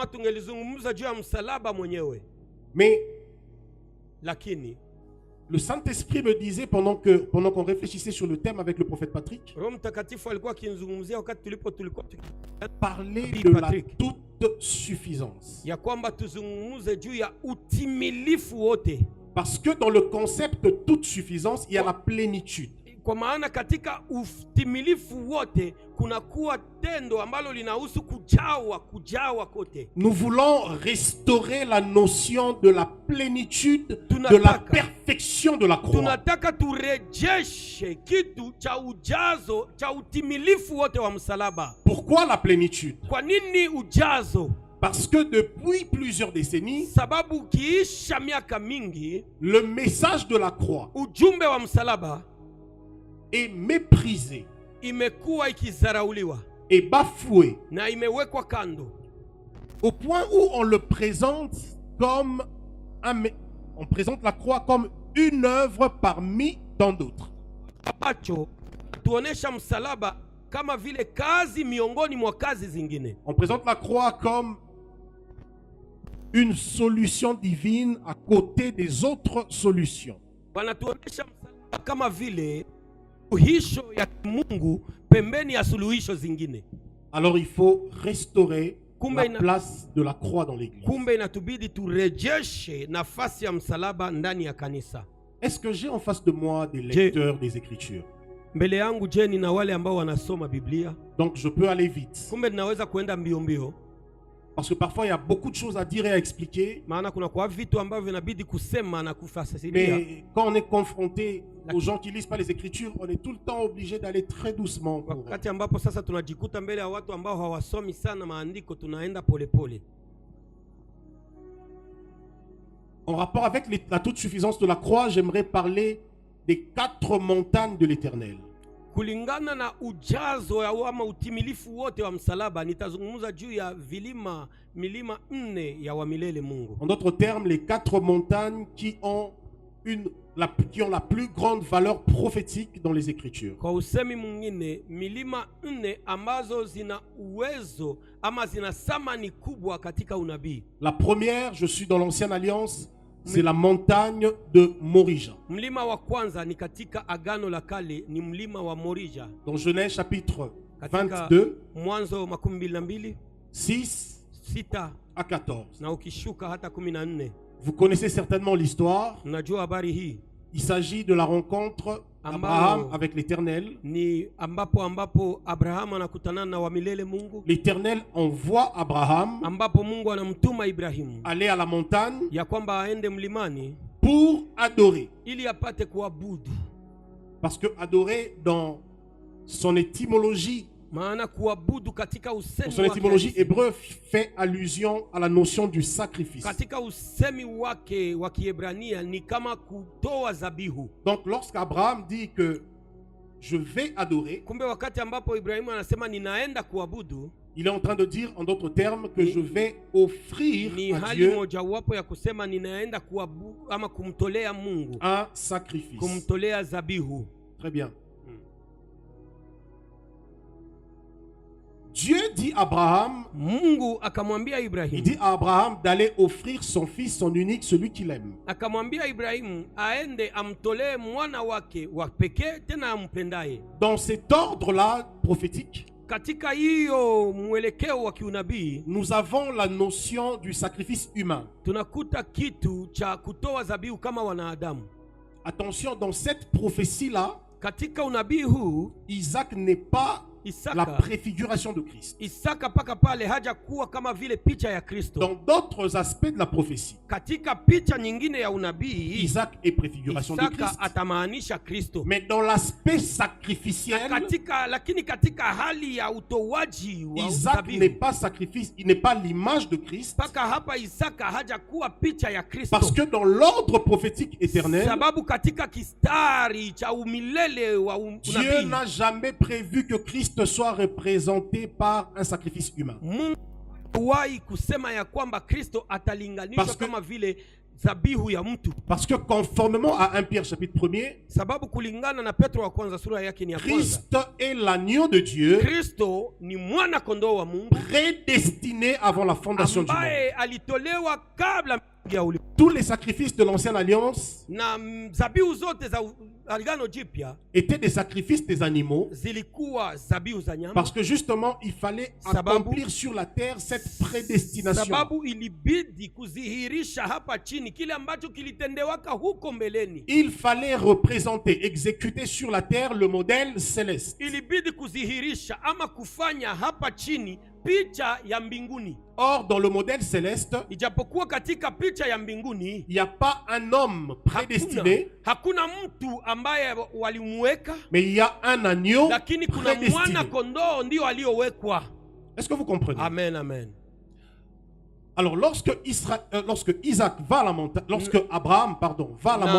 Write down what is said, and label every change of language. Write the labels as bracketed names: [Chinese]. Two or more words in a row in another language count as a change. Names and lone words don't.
[French] Mais le Saint-Esprit me disait pendant qu'on réfléchissait sur le thème avec le prophète Patrick, parler de la toute suffisance. Parce que dans le concept de toute suffisance, il y a la plénitude. [Swahili] Kwa maana katika utimilifu wote kuna kuwa tendo ambalo linahusu kujawa kote. [French] Nous voulons restaurer la notion de la plénitude, de la perfection de la croix. [Swahili] Tunataka turejeshe kitu cha ujazo cha utimilifu wote wa msalaba. [French] Pourquoi la plénitude? [Swahili] Kwa nini ujazo? [French] Parce que depuis plusieurs décennies, [Swahili] sababu kiisha miaka mingi, [French] le message de la croix, [Swahili] ujumbe wa msalaba, [French] est méprisé, [Swahili] imekuwa ikizarauliwa, [French] et bafoué, [Swahili] na imewekwa kando, [French] au point où on le présente comme on présente la croix comme une œuvre parmi tant d'autres. [Swahili] Tuonesha msalaba kama vile kazi miongoni mwa kazi zingine. [French] On présente la croix comme une solution divine à côté des autres solutions. [Swahili] Wanatuonesha msalaba kama vile suluhisho ya Mungu pembeni ya suluhisho zingine. [French] Alors il faut restaurer la place de la croix dans l'église. [Swahili] Kumbe inatubidi turejeshe nafasi ya msalaba ndani ya kanisa. [French] Est-ce que j'ai en face de moi des lecteurs des Écritures? [Swahili] Mbele yangu je nina wale ambao wanasoma Biblia? [French] Donc je peux aller vite. [Swahili] Kumbe ninaweza kuenda mbio mbio. [French] Parce que parfois il y a beaucoup de choses à dire et à expliquer. [Swahili] Maana kuna kwa vitu ambavyo vinabidi kusema na kufasiria. [French] Mais quand on est confronté aux gens qui lisent pas les Écritures, on est tout le temps obligé d'aller très doucement. [Swahili] Wakati ambapo sasa tunajikuta mbele ya watu ambao hawasomi sana maandiko, tunaenda polepole. [French] En rapport avec la toute suffisance de la croix, j'aimerais parler des 4 montagnes de l'Éternel. [Swahili] Kulingana na ujazo ama utimilifu wote wa msalaba, nitazungumza juu ya milima 4 ya wa milele Mungu. [French] En d'autres termes, les 4 montagnes qui ont la plus grande valeur prophétique dans les Écritures. [Swahili] Kwa usemi mwingine, milima 4 ambazo zina uwezo ama zina thamani kubwa katika unabii. [French] La première, je suis dans l'Ancienne Alliance, c'est la montagne de Morija. [Swahili] Mlima wa kwanza ni katika Agano la Kale, ni mlima wa Morija. [French] Dans Genèse chapitre [Swahili] Katika [French] 22, [Swahili] Mwanzo 22 [French] 6 [Swahili] 6 [French] à 14. [Swahili] na ukishuka hata 14. [French] Vous connaissez certainement l'histoire. [Swahili] Mnajua habari hii. [French] Il s'agit de la rencontre d'Abraham avec l'Éternel. [Swahili] Ni ambapo Abraham anakutana na wa milele Mungu. [French] L'Éternel envoie Abraham [Swahili] Ambapo Mungu anamtuma Ibrahimu [French] aller à la montagne [Swahili] ya kwamba aende mlimani [French] pour adorer. [Swahili] ili apate kuabudu. [French] Parce que adorer dans son étymologie, [Swahili] Maana kuabudu katika [French] dans [Swahili] usemi [French] son étymologie hébreu fait allusion à la notion du sacrifice. [Swahili] katika usemi wake wa Kiebrania ni kama kutoa zabihu. [French] Donc lorsqu'Abraham dit que je vais adorer, [Swahili] Kumbe wakati ambapo Ibrahimu anasema ninaenda kuabudu, [French] il est en train de dire en d'autres termes que je vais offrir [Swahili] ni [French] à [Swahili] hali [French] Dieu [Swahili] mojawapo ya kusema ninaenda kuabudu ama kumtolea Mungu, [French] un sacrifice. [Swahili] kumtolea zabihu. [French] Très bien. Dieu dit à Abraham, [Swahili] Mungu akamwambia [French] il [Swahili] Ibrahimu, [French] dit à Abraham d'aller offrir son fils, son unique, celui qu'il aime. [Swahili] akamwambia Ibrahimu aende amtolee mwana wake wa pekee tena ampendaye. [French] Dans cet ordre-là prophétique, [Swahili] Katika hiyo mwelekeo wa kiunabii [French] nous avons la notion du sacrifice humain. [Swahili] tunakuta kitu cha kutoa zabihu kama wanadamu. [French] Attention, dans cette prophétie-là, [Swahili] Katika unabii huu [French] Isaac n'est pas la [Swahili] Isaka, [French] préfiguration de Christ. [Swahili] Isaka paka pale haja kuwa kama vile picha ya Kristo. [French] Dans d'autres aspects de la prophétie, [Swahili] Katika picha nyingine ya unabii [French] Isaac est préfiguration de [Swahili] Isaka [French] Christ. [Swahili] atamaanisha Kristo. [French] Mais dans l'aspect sacrificiel, [Swahili] Lakini katika hali ya utowaji wa [French] Isaac [Swahili] zabihu, [French] n'est pas sacrifice, il n'est pas l'image de Christ. [Swahili] paka hapa Isaka haja kuwa picha ya Kristo. [French] Parce que dans l'ordre prophétique éternel, [Swahili] Sababu katika kistari cha umilele wa [French] Dieu [Swahili] unabii [French] n'a jamais prévu que Christ soit représenté par un sacrifice humain. [Swahili] Mungu hawahi kusema ya kwamba Kristo atalinganishwa [French] Parce que- [Swahili] kama vile zabihu ya mtu. [French] Parce que conformément à 1 Pierre chapitre 1er, [Swahili] Sababu kulingana na Petro wa kwanza sura yake ni ya kwanza, [French] Christ est l'agneau de Dieu, [Swahili] Kristo ni mwana kondoo wa Mungu [French] prédestiné avant la fondation du monde. [Swahili] ambaye alitolewa kabla ya ulimwengu. [French] Tous les sacrifices de l'ancienne alliance [Swahili] Na zabihu zote za Agano Jipya [French] étaient des sacrifices des animaux, [Swahili] zilikuwa zabihu za nyama, [French] parce que justement il fallait [Swahili] Sababu- [French] accomplir sur la terre cette prédestination. [Swahili] sababu ilibidi kuzihirisha hapa chini kile ambacho kilitendewaka huko mbeleni. [French] Il fallait représenter, exécuter sur la terre le modèle céleste. [Swahili] Ilibidi kuzihirisha ama kufanya hapa chini picha ya mbinguni. [French] Or, dans le modèle céleste, [Swahili] Ijapokuwa katika picha ya mbinguni [French] il n'y a pas un homme prédestiné, [Swahili] hakuna mtu ambaye walimweka, [French] mais il y a un agneau [Swahili] lakini kuna [French] prédestiné. [Swahili] mwana kondoo ndio aliyowekwa. [French] Est-ce que vous comprenez? Amen, amen. Alors, lorsque Isaac va à la montagne, lorsque Abraham, va à la